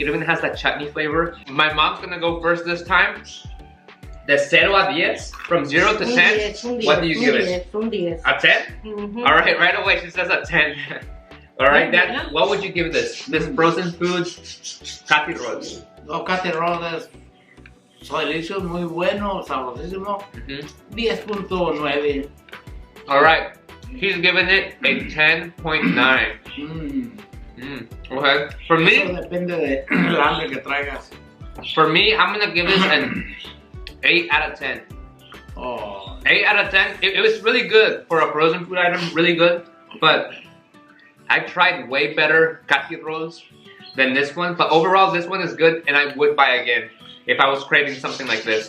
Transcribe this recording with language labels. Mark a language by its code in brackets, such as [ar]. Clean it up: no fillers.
[en] It even has that chutney flavor. My mom's gonna go first this time. [es] De 0 a 10, [en] from 0 to 10, what do you give it? [es] Un 10. [en] A 10? Alright, right away she says a 10. Alright, Dad, what would you give this frozen food kati roll? [es] Los kati rolls son delicios, muy bueno, sabrosísimo. 10.9. [en] Alright, he's giving it a 10.9. Okay, for [es] Eso [en] me, [es] depende de la hambre que traigas. [en] I'm gonna give this an 8 out of 10. Oh. 8 out of 10. It was really good for a frozen food item, really good. But I tried way better kati rolls than this one. But overall, this one is good, and I would buy again if I was craving something like this.